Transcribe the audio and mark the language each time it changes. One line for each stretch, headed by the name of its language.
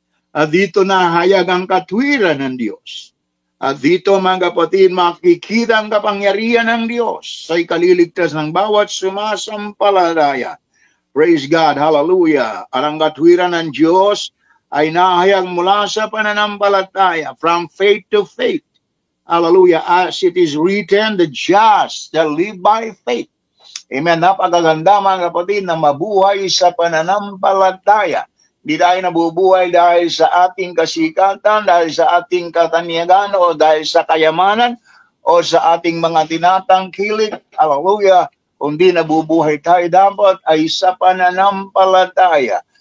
Filipino: At dito nahayag ang katwiran ng Diyos. At dito, mga kapatid, makikita ang kapangyarihan ng Diyos sa ikaliligtas ng bawat sumasampalataya.
English: Praise God,
Filipino: hallelujah. At ang katwiran ng Diyos ay nahayag mula sa pananampalataya,
English: from faith to faith. Hallelujah. As it is written, the just shall live by faith.
Filipino: Amen. Napakaganda, mga kapatid, na mabuhay sa pananampalataya. Di tayo nabubuhay dahil sa ating kasikatan, dahil sa ating katanyagan, o dahil sa kayamanan, o sa ating mga tinatangkilik. Hallelujah. Kundi nabubuhay tayo dapat ay sa pananampalataya.